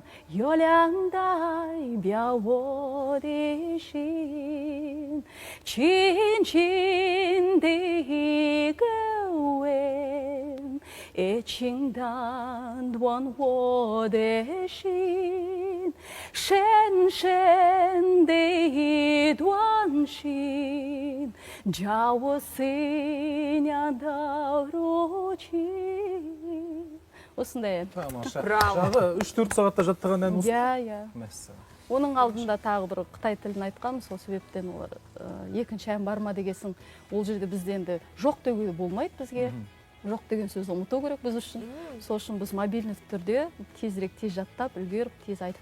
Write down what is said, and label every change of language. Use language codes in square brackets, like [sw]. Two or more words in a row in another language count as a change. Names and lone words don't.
[zh] 月亮代表我的心，轻轻的一个吻，也轻淡暖我的心，深深的一段心，叫我思念到如今。 [kk] осындай ән. Жағы 3-4 сағатта жаттаған ән осы? Иә. Оның алдында тағы бір Қытай тілін айтқан, сол себептен олар екінші ән бар ма дегесін, ол жерде бізде енді жоқ деуге болмайды бізге. Жоқ деген сөзді ұмыту керек біз үшін. Сол үшін біз мобильный түрде тезірек тез жаттап, үлгеріп, тез айтып.